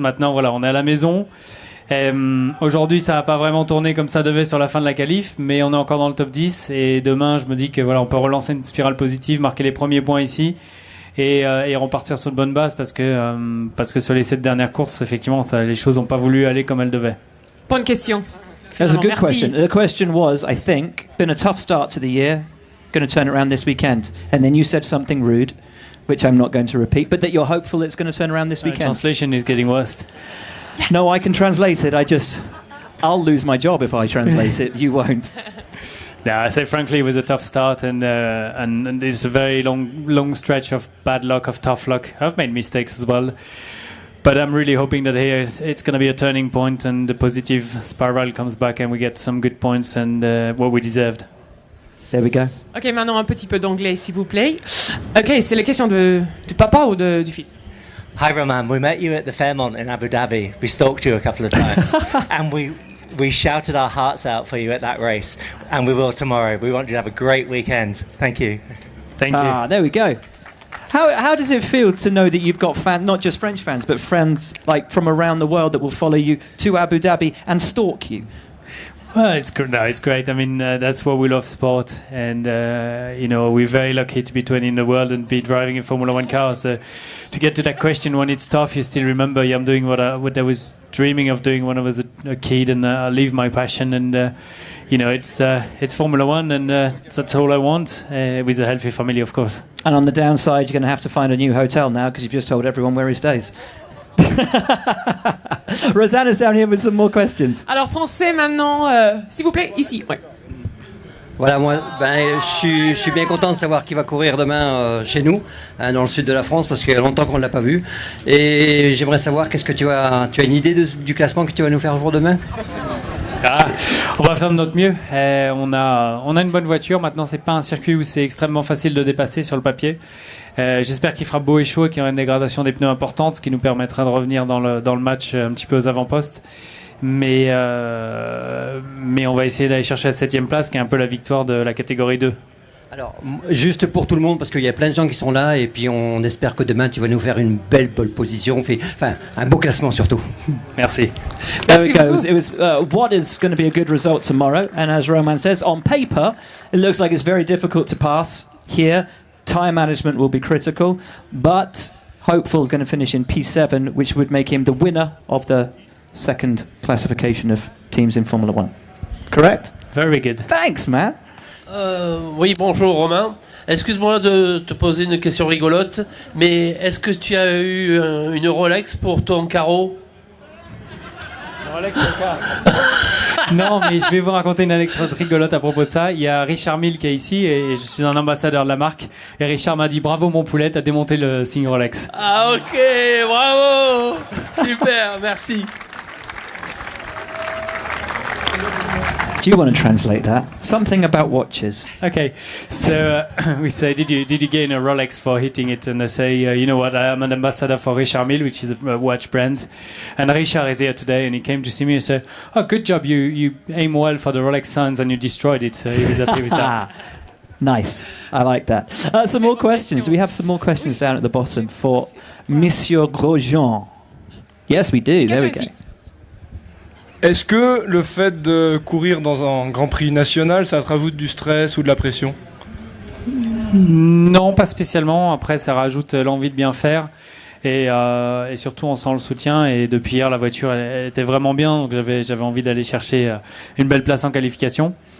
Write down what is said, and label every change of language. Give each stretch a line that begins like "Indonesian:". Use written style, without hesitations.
French: Maintenant, voilà, on est à la maison. Aujourd'hui, ça n'a pas vraiment tourné comme ça devait sur la fin de la qualif, mais on est encore dans le top 10. Et demain, je me dis que voilà, on peut relancer une spirale positive, marquer les premiers points ici et repartir sur de bonnes bases parce que sur les 7 dernières courses, effectivement, les choses n'ont pas voulu aller comme elles devaient. Bonne question.
English: That was a good
French: Merci.
English: question. The question was, I think, been a tough start to the year. Going to turn it around this weekend. And then you said something rude, which I'm not going to repeat, but that you're hopeful it's going to turn around this weekend. Translation is getting worse. No, I can translate it. I'll lose my job if I translate it. You won't. Yeah, I say frankly, it was a tough start, and it's a very long stretch of bad luck, of tough luck. I've made mistakes as well, but I'm really hoping that here it's going to be a turning point, and the positive spiral comes back, and we get some good points and what we deserved. There we go.
French: Ok, maintenant un petit peu d'anglais, s'il vous plaît. Ok, c'est la question du papa ou du fils?
English: Hi Roman, we met you at the Fairmont in Abu Dhabi. We stalked you a couple of times and we shouted our hearts out for you at that race, and we will tomorrow. We want you to have a great weekend. Thank you. Thank you. There we go. How does it feel to know that you've got fans, not just French fans, but friends like from around the world that will follow you to Abu Dhabi and stalk you? Well, it's good. No, it's great. I mean, that's why we love sport, and we're very lucky to be 20 in the world and be driving in Formula One cars. To get to that question, when it's tough, you still remember I'm doing what I was dreaming of doing when I was a kid, and I live my passion. And it's Formula One, and that's all I want, with a healthy family, of course. And on the downside, you're going to have to find a new hotel now because you've just told everyone where he stays. Rosanna's down here with some more questions.
French: Alors français maintenant, s'il vous plaît, ici. Ouais. Voilà, moi, je suis bien content de savoir qui va courir demain chez nous, dans le sud de la France, parce qu'il y a longtemps qu'on ne l'a pas vu. Et j'aimerais savoir, qu'est-ce que tu as une idée du classement que tu vas nous faire pour demain? On va faire de notre mieux. On a une bonne voiture. Maintenant, c'est pas un circuit où c'est extrêmement facile de dépasser sur le papier. J'espère qu'il fera beau et chaud et qu'il y aura une dégradation des pneus importante, ce qui nous permettra de revenir dans le match un petit peu aux avant-postes. Mais on va essayer d'aller chercher la 7e place, qui est un peu la victoire de la catégorie 2. Alors, juste pour tout le monde, parce qu'il y a plein de gens qui sont là, et puis on espère que demain tu vas nous faire une belle position, enfin un beau classement surtout. Merci. There we go.
English: It was what is going to be a good result tomorrow, and as Roman says, on paper, it looks like it's very difficult to pass here. Time management will be critical, but hopeful going to finish in P7, which would make him the winner of the second classification of teams in Formula One. Correct? Very good. Thanks, Matt.
French: Oui, bonjour Romain. Excuse-moi de te poser une question rigolote, mais est-ce que tu as eu une Rolex pour ton carreau? Rolex pour carreau. Non, mais je vais vous raconter une anecdote rigolote à propos de ça. Il y a Richard Mille qui est ici et je suis un ambassadeur de la marque. Et Richard m'a dit bravo mon poulet, t'as démonté le signe Rolex. Ah ok, bravo. Super, merci.
English: Do you want to translate that? Something about watches. Okay, so we say, did you gain a Rolex for hitting it? And I say, you know what? I am an ambassador for Richard Mille, which is a watch brand. And Richard is here today, and he came to see me and said, "Oh, good job! You aim well for the Rolex signs, and you destroyed it." So he was happy with that. Nice. I like that. Some more questions. We have some more questions down at the bottom for Monsieur Grosjean. Yes, we do. There we go.
French: Est-ce que le fait de courir dans un Grand Prix national, ça te rajoute du stress ou de la pression? Non, pas spécialement. Après, ça rajoute l'envie de bien faire. Et surtout, on sent le soutien. Et depuis hier, la voiture elle était vraiment bien. Donc, j'avais envie d'aller chercher une belle place en qualification.